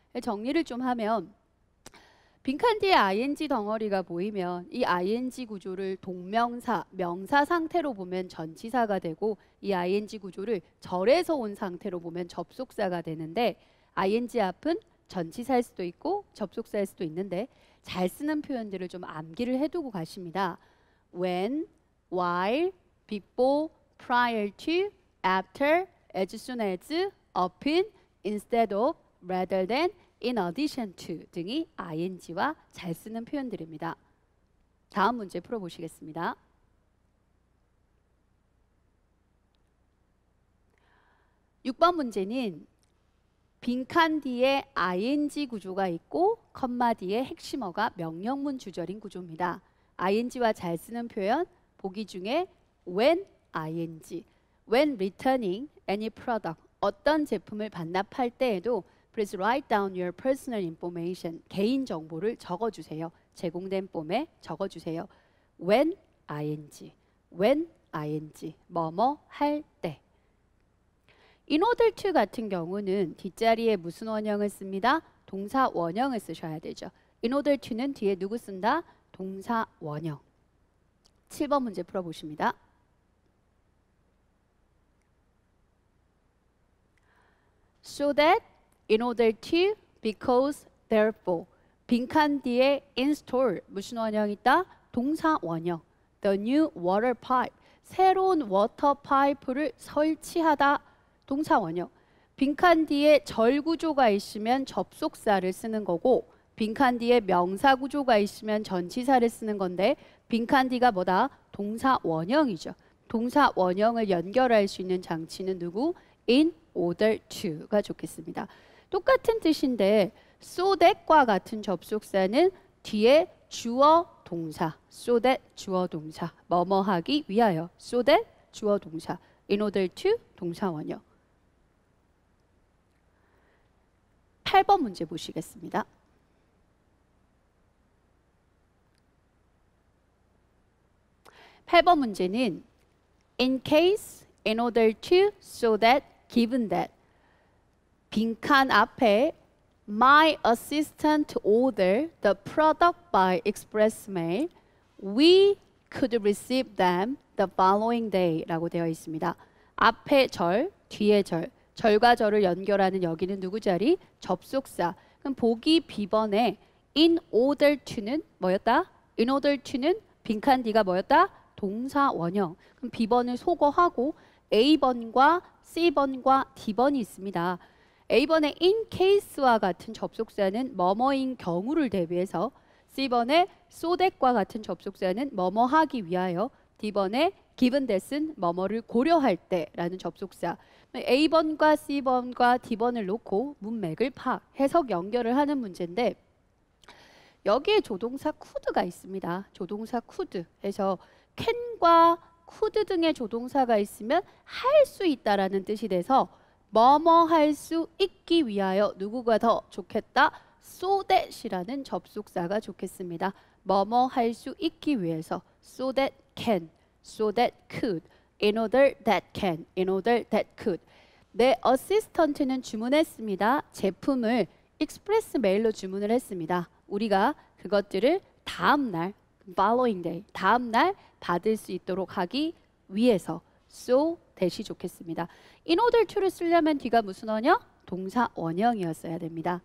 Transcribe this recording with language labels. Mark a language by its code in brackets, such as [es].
[ko] 정리를 좀 하면 빈칸 뒤에 ing 덩어리가 보이면 이 ing 구조를 동명사, 명사 상태로 보면 전치사가 되고 이 ing 구조를 절에서 온 상태로 보면 접속사가 되는데 ing 앞은 전치사일 수도 있고 접속사일 수도 있는데 잘 쓰는 표현들을 좀 암기를 해두고 가십니다. [en] when, while, before, prior to, after, as soon as, upon, instead of, rather than, in addition to [ko] 등이 ing와 잘 쓰는 표현들입니다. 다음 문제 풀어보시겠습니다. (6번) 문제는 빈칸 뒤에 ing 구조가 있고 컴마 뒤에 핵심어가 명령문 주절인 구조입니다. ing와 잘 쓰는 표현 보기 중에 [en] when ing, when returning any product, [ko] 어떤 제품을 반납할 때에도 [en] Please write down your personal information. [ko] 개인 정보를 적어주세요. 제공된 폼에 적어주세요. [en] When ing, when ing, [ko] 뭐뭐 할 때. In order to 같은 경우는 뒷자리에 무슨 원형을 씁니다? 동사 원형을 쓰셔야 되죠. In order to는 뒤에 누구 쓴다? 동사 원형. 7번 문제 풀어보십니다. [en] So that, in order to, because, therefore. [ko] 빈칸 뒤에 install 무슨 원형 있다? 동사 원형. [en] The new water pipe. [ko] 새로운 워터 파이프를 설치하다. 동사 원형. 빈칸 뒤에 절 구조가 있으면 접속사를 쓰는 거고 빈칸 뒤에 명사 구조가 있으면 전치사를 쓰는 건데 빈칸 뒤가 뭐다? 동사 원형이죠. 동사 원형을 연결할 수 있는 장치는 누구? in order to가 좋겠습니다. 똑같은 뜻인데 so that과 같은 접속사는 뒤에 주어 동사, so that 주어 동사, 뭐뭐 하기 위하여, so that 주어 동사, in order to 동사 원형. 8번 문제 보시겠습니다. (8번) 문제는 [en] in case, in order to, so that, given that. [ko] 빈칸 앞에 [en] My assistant ordered the product by express mail. We could receive them the following day [ko] 라고 되어 있습니다. 앞에 절, 뒤에 절, 절과 절을 연결하는 여기는 누구 자리? 접속사. 그럼 보기 B번에 in order to는 뭐였다? in order to는 빈칸 D가 뭐였다? 동사 원형. 그럼 B번을 소거하고 A번과 C번과 D번이 있습니다. A번의 in case와 같은 접속사는 뭐뭐인 경우를 대비해서, C번의 so that과 같은 접속사는 뭐뭐 하기 위하여, D번의 given that은 뭐뭐를 고려할 때라는 접속사. A번과 C번과 D번을 놓고 문맥을 해석 연결을 하는 문제인데 여기에 조동사 could가 있습니다. 조동사 could. 그래서 can과 could 등의 조동사가 있으면 할 수 있다라는 뜻이 돼서 뭐뭐 할 수 있기 위하여 누구가 더 좋겠다? so that이라는 접속사가 좋겠습니다. 뭐뭐 할 수 있기 위해서 [en] so that can, so that could, in order that can, in order that could. [ko] 내 어시스턴트는 주문했습니다. 제품을 익스프레스 메일로 주문을 했습니다. 우리가 그것들을 다음 날, following day, 다음 날 받을 수 있도록 하기 위해서 so that이 좋겠습니다. in order to를 쓰려면 뒤가 무슨 원형? 동사 원형이었어야 됩니다.